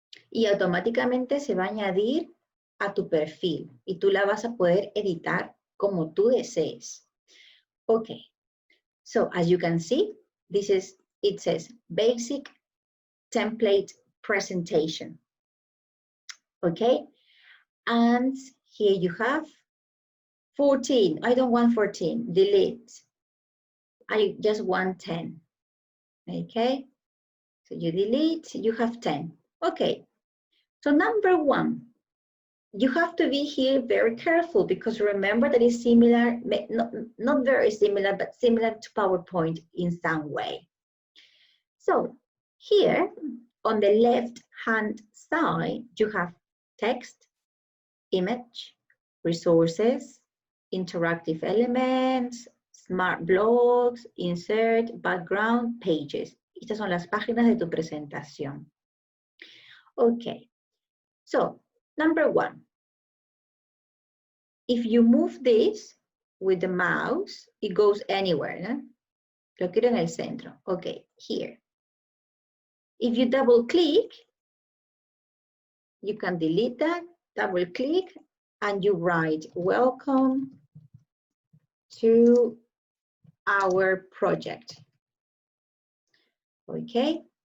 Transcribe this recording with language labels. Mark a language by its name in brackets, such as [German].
[Spanish] Y automáticamente se va a añadir a tu perfil y tú la vas a poder editar como tú desees. [English] Okay, so as you can see, it says basic template presentation. Okay, and here you have 14. I don't want 14, delete. I just want 10. Okay, so you delete, you have 10. Okay, so number 1, you have to be here very careful because remember that it's similar, not very similar, but similar to PowerPoint in some way. So here on the left-hand side, you have text, image, resources, interactive elements, smart blogs, insert, background, pages. [Spanish] Estas son las páginas de tu presentación. [English] Okay, so number 1, if you move this with the mouse, it goes anywhere. [Spanish] ¿no? Lo quiero en el centro. [English] Okay, here. If you double click, you can delete that, double click, and you write, welcome to our project. Okay.